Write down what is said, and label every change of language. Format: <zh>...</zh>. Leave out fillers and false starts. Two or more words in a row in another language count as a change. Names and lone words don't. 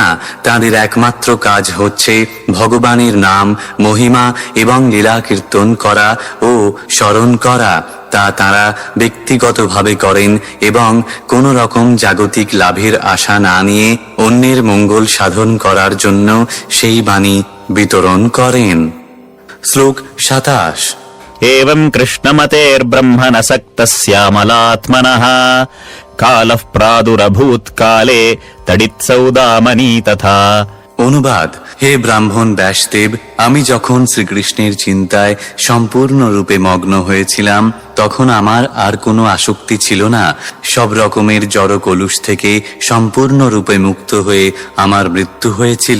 <bn>তাদের একমাত্র কাজ হচ্ছে ভগবানের নাম, মহিমা এবং লীলা কীর্তন করা ও স্মরণ করা। তা তারা ব্যক্তিগতভাবে করেন এবং কোনো রকম জাগতিক লাভের আশা না নিয়ে অন্যের মঙ্গল সাধন করার জন্য সেই বাণী বিতরণ করেন। শ্লোক 27।</bn> <sa>एवम् कृष्णमतेर्ब्रह्मणसक्तस्यामलात्मनः कालः प्रादुरभूत्काले तडित्सौदामनी तथा।</sa> <bn>অনুবাদ। হে ব্রাহ্মণ ব্যাসদেব, আমি যখন শ্রীকৃষ্ণের চিন্তায় সম্পূর্ণরূপে মগ্ন হয়েছিলাম, তখন আমার আর কোনো আসক্তি ছিল না। সব রকমের জড় কলুষ থেকে সম্পূর্ণরূপে মুক্ত হয়ে আমার মৃত্যু হয়েছিল।</bn>